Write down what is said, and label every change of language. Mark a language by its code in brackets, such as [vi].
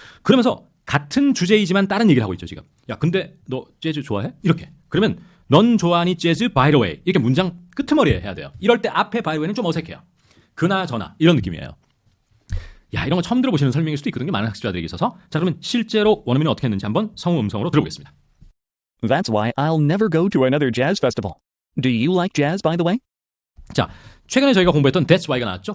[ko] 그러면서 같은 주제이지만 다른 얘기를 하고 있죠, 지금. 야, 근데 너 재즈 좋아해? 이렇게. 그러면 넌 좋아하니 재즈 by the way. 이렇게 문장 끄트머리에 해야 돼요. 이럴 때 앞에 by the way는 좀 어색해요. 그나저나 이런 느낌이에요. 야, 이런 거 처음 들어보시는 설명일 수도 있거든요. 많은 학습자들에게 있어서. 자, 그러면 실제로 원어민은 어떻게 했는지 한번 성우 음성으로 들어보겠습니다. [en] That's why I'll never go to another jazz festival. Do you like jazz, by the way? [ko] 자, 최근에 저희가 공부했던 That's why가 나왔죠.